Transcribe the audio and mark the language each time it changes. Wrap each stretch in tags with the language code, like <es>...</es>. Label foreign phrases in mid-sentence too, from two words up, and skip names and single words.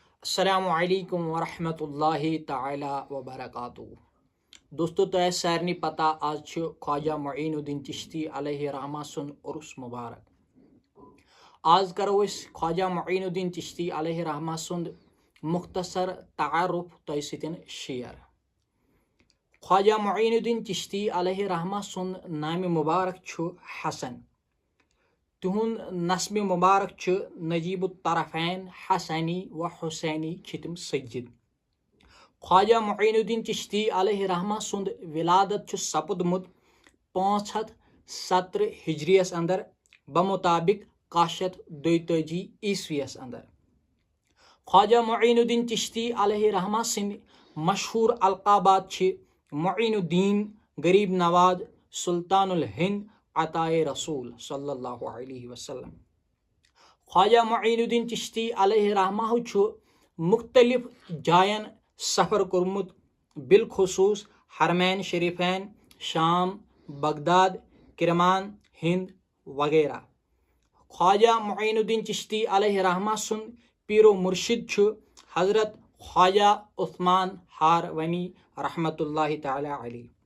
<ar>السلام علیکم ورحمۃ اللہ تعالی وبرکاتہ</ar> <ks>دوستو تہ سارنی پتہ آج خواجہ معین الدین چشتی علیہ رحمہ سن عرس مبارک آج کرو اس خواجہ معین الدین چشتی</ks> <ar>علیہ رحمہ</ar> <ks>سند مختصر تعارف تہ ستن شیئر خواجہ معین الدین چشتی</ks> <ar>علیہ رحمہ</ar> <ks>سند نام مبارک حسن تہند نسب مبارک نجیب الطرفین حسنی و حسینی چھتم سید خواجہ معین الدین چشتی</ks> <ar>علیہ رحمہ</ar> <ks>سند ولادت سپدمت 517 ہجریس اندر بمطابق 1232 عیسویس اندر خواجہ معین الدین چشتی</ks> <ar>علیہ رحمہ</ar> <ks>سند مشہور القابات معین الدین غریب نواز سلطان الہند عطائے رسول</ks> <ar>صلی اللہ علیہ وسلم</ar> <ks>خواجہ معین الدین چشتی</ks> <ar>علیہ رحمہ</ar> <ks>مختلف جائن سفر کورمت بالخصوص حرمین شریفین شام بغداد کرمان ہند وغیرہ خواجہ معین الدین چشتی علیہ رحمہ سن پیر و مرشد حضرت خواجہ عثمان ہارونی</ks> <ar>رحمۃ اللہ تعالی علیہ</ar>